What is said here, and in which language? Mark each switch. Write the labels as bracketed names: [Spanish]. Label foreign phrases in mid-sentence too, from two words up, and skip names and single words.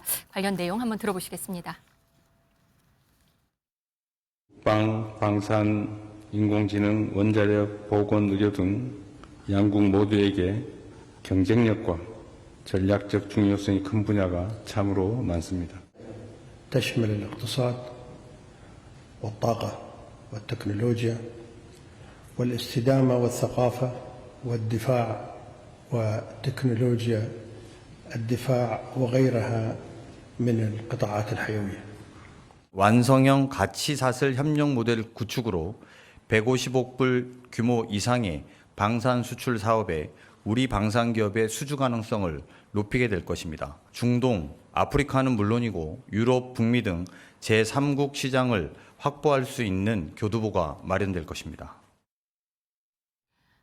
[Korean] 관련 내용 한번 들어보시겠습니다. 방산, 인공지능, 원자력, 보건, 의료 등 양국 모두에게 경쟁력과 전략적 중요성이 큰 분야가 참으로 많습니다. [Arabic] تشمل الاقتصاد والطاقة والتكنولوجيا والاستدامة والثقافة والدفاع وتكنولوجيا الدفاع وغيرها من القطاعات الحيوية. [Korean] 완성형 가치사슬 협력 모델 구축으로 150억 불 규모 이상의 방산 수출 사업에 우리 방산 기업의 수주 가능성을 높이게 될 것입니다. 중동, 아프리카는 물론이고 유럽, 북미 등 제3국 시장을 확보할 수 있는 교두보가 마련될 것입니다.